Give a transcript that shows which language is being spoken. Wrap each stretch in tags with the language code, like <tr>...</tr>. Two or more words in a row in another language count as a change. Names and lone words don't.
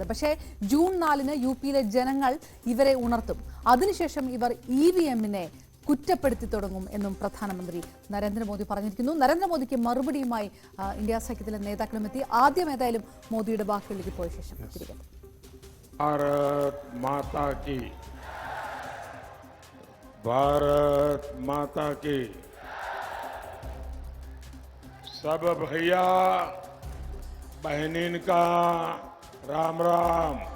<ml>പക്ഷേ ജൂൺ 4-ന് UP-യിലെ ജനങ്ങൾ ഇവരെ ഉണർത്തും. അതിനുശേഷം ഇവർ EVM-നെ കുറ്റപ്പെടുത്തി തുടങ്ങും എന്നും പ്രധാനമന്ത്രി നരേന്ദ്രമോദി പറഞ്ഞിരിക്കുന്നു. നരേന്ദ്രമോദിക്ക് മറുപടിയുമായി ഇന്ത്യ സഖ്യത്തിലെ നേതാക്കളും എത്തി. ആദ്യം ഏതായാലും മോദിയുടെ വാക്കുകളിലേക്ക് പോയ ശേഷം തിരികെ.</ml> <bho>भारत माता की सब भैया बहनिन का राम राम।</bho>